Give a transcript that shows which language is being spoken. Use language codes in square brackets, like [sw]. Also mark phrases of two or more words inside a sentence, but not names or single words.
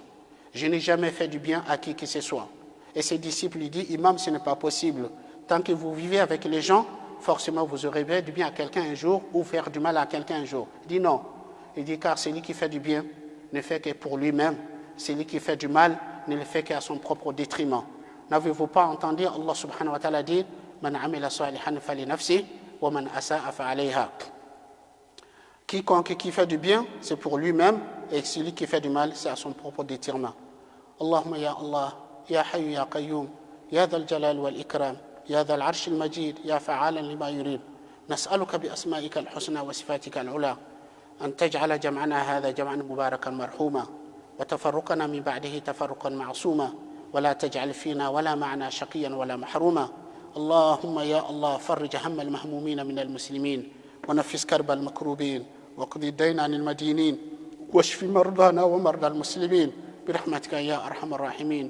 [fr] Je n'ai jamais fait du bien à qui que ce soit. » Et ses disciples lui disent « Imam, ce n'est pas possible. Tant que vous vivez avec les gens, forcément vous aurez fait du bien à quelqu'un un jour ou faire du mal à quelqu'un un jour. » Il dit non. Il dit car celui qui fait du bien ne fait que pour lui-même. Celui qui fait du mal ne le fait qu'à son propre détriment. N'avez-vous pas entendu Allah [ar] سبحانه وتعالى [fr] dire « [ar] من عمل صالحا فلنفسه ومن أساء فعليها [fr] » Quiconque qui fait du bien, c'est pour lui-même, et celui qui fait du mal, c'est à son propre détriment. [ar] اللهم يا الله، يا حي يا قيوم، يا ذا الجلال والإكرام، يا ذا العرش المجيد، يا فعالا لما يريد. نسألك بأسمائك الحسنى وصفاتك العلى أن تجعل جمعنا هذا جمعا مباركا مرحوما وتفرقنا من بعده تفرقا معصوما ولا تجعل فينا ولا معنا شقيا ولا محروما. اللهم يا الله فرج هم المهمومين من المسلمين ونفس كرب المكروبين واقض الدين عن المدينين واشف مرضانا ومرضى المسلمين برحمتك يا أرحم الراحمين.